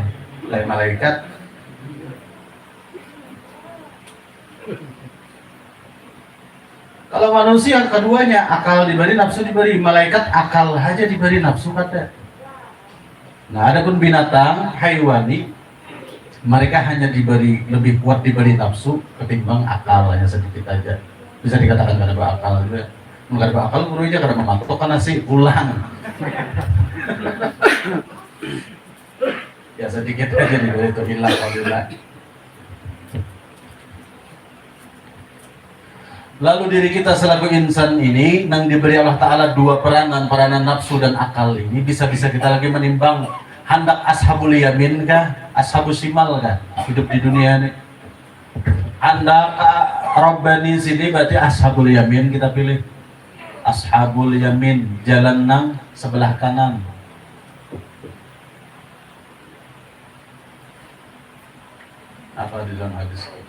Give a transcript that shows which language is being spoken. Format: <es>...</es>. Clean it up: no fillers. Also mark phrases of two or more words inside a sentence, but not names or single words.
<id>Lain malaikat. Kalau manusia keduanya akal diberi, nafsu diberi.</id> <bjn>Malaikat akal aja diberi, nafsu kada.</bjn> <id>Nah, adapun binatang hayawani, mereka hanya diberi lebih kuat diberi nafsu ketimbang akal, hanya sedikit aja.</id> <bjn>Bisa dikatakan kada berakal juga. Kada berakal guru aja kada mematok kan nasi ulang.</bjn> <id>Ya sedikit aja diberi itu hilang alhamdulillah. Lalu diri kita selaku insan ini yang diberi Allah Ta'ala dua peranan nafsu dan akal ini bisa-bisa kita lagi menimbang hendak</id> <ar>أصحاب اليمين</ar> <id>kah,</id> <ar>أصحاب الشمال</ar> <id>kah hidup di dunia ini. Hendak Rabbani sini berarti</id> <ar>أصحاب اليمين</ar> <id>kita pilih.</id> <ar>أصحاب اليمين,</ar> <bjn>jalan nang sebelah kanan.</bjn> <id>Apa di dalam hadis?</id>